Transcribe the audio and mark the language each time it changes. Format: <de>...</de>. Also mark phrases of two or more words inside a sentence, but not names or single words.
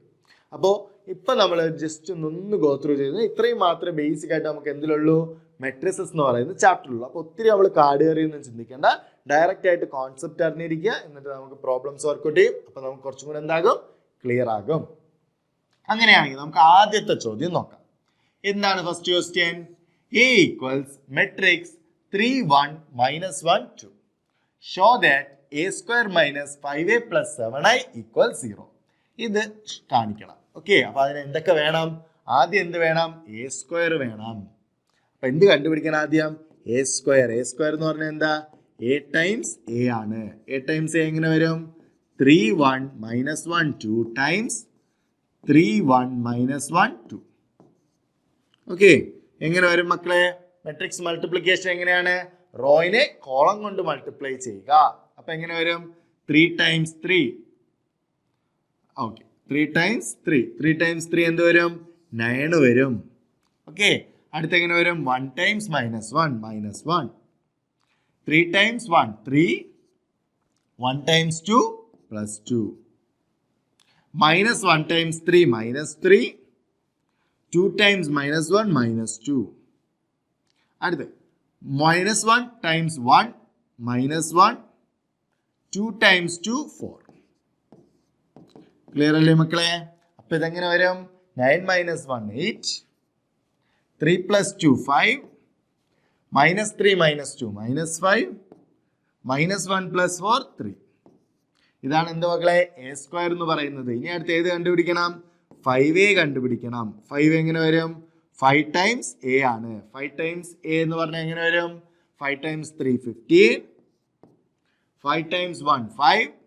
<ml>അപ്പോൾ ഇപ്പം നമ്മൾ ജസ്റ്റ് ഒന്ന്</ml> <en>go through</en> <ml>ചെയ്ത് ഇത്രയും മാത്രമേ ബേസിക് ആയിട്ട് നമുക്ക് എന്തിലുള്ളൂ, മെട്രിസസ് എന്ന് പറയുന്ന ചാപ്റ്ററിലുള്ളൂ. അപ്പോൾ ഒത്തിരി നമ്മൾ കാർഡ് കയറിയൊന്നും ചിന്തിക്കേണ്ട, ഡയറക്റ്റ് ആയിട്ട് കോൺസെപ്റ്റ് അറിഞ്ഞിരിക്കുക, എന്നിട്ട് നമുക്ക്</ml> <en>problems workout</en> <ml>ചെയ്യും. അപ്പോൾ നമുക്ക് കുറച്ചും കൂടെ എന്താകും, ക്ലിയർ ആകും. അങ്ങനെയാണെങ്കിൽ നമുക്ക് ആദ്യത്തെ ചോദ്യം നോക്കാം. എന്താണ്</ml> <en>first question? A equals matrix 3 1 minus 1 2. Show that a square minus 5a plus 7i equals 0.</en> <ml>ഇത് കാണിക്കണം. ഓക്കെ, അപ്പൊ അതിന് എന്തൊക്കെ വേണം? ആദ്യം എന്ത് വേണം?</ml> <en>A square</en> <ml>വേണം. അപ്പൊ എന്ത് കണ്ടുപിടിക്കണം ആദ്യം?</ml> <en>A square. A square</en> <ml>എന്ന് പറഞ്ഞാൽ എന്താ?</ml> <en>A times A</en> <ml>ആണ്.</ml> <en>A times A</en> <ml>എങ്ങനെ വരും? 3 1 minus 1 2 ടൈംസ് 3 1 minus 1 2. ഓക്കെ, എങ്ങനെ വരും മക്കളെ?</ml> <en>matrix multiplication</en> <ml>എങ്ങനെയാണ്? റോയിനെ കോളം കൊണ്ട് മൾട്ടിപ്ലൈ ചെയ്യുക. അപ്പൊ എങ്ങനെ വരും?</ml> <en>3 times 3. ഓക്കെ, 3 times 3.</en> <ml>3 times 3 എന്ത് വരും? 9 വരും. ഓക്കെ, അടുത്ത എങ്ങനെ വരും?</ml> <en>1 times minus 1 minus 1. 3 times 1 3. 1 times 2 plus 2. Minus 1 times 3 minus 3. 2 times minus 1 minus 2. അടുത്ത minus 1 times 1 minus 1. 2 times 2 4.</en> <ml>ക്ലിയർ അല്ലേ മക്കളെ? അപ്പൊ ഇതെങ്ങനെ വരും? 9 minus 1 8.</ml> <en>3 plus 2 5. Minus 3 minus 2 minus 5. Minus 1 plus 4 3.</en> <ml>ഇതാണ് എന്ത് മക്കളെ?</ml> <en>A square</en> <ml>എന്ന് പറയുന്നത്. ഇനി അടുത്ത് ഏത് കണ്ടുപിടിക്കണം? 5a കണ്ടുപിടിക്കണം. 5 എങ്ങനെ വരും? 5</ml> <en>times A</en> <ml>ആണ്. 5</ml> <en>times A</en> <ml>എന്ന് പറഞ്ഞാൽ എങ്ങനെ വരും? 5 ടൈംസ് 3 15. 5 ടൈംസ് 1 5.</ml>